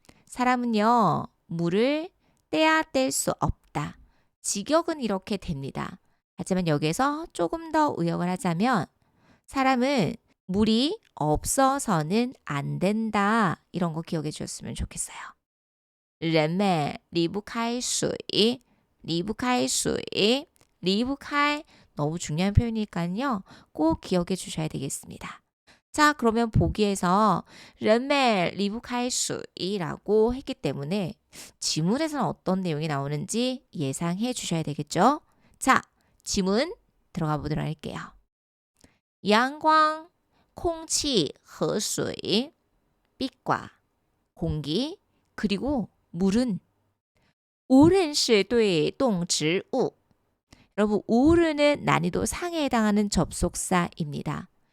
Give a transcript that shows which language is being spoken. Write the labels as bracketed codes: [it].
[ko] 사람은요, 물을 떼야 뗄 수 없다. 직역은 이렇게 됩니다. 하지만 여기에서 조금 더 의역을 하자면 사람은 물이 없어서는 안 된다. 이런 거 기억해 주셨으면 좋겠어요. [zh] 人们离不开水,离不开水, 离不开 [ko] 너무 중요한 표현이니까요. 꼭 기억해 주셔야 되겠습니다. 자, 그러면 보기에서 [zh] 人们离不开水 [ko] 라고 했기 때문에 지문에서는 어떤 내용이 나오는지 예상해 주셔야 되겠죠? 자, 지문 들어가 보도록 할게요. [zh] 阳光, 空气和水, [ko] 빛과 공기, 그리고 물은 [zh] 无论是对动植物 [ko] 여러분, 无论은 난이도 상에 해당하는 접속사입니다.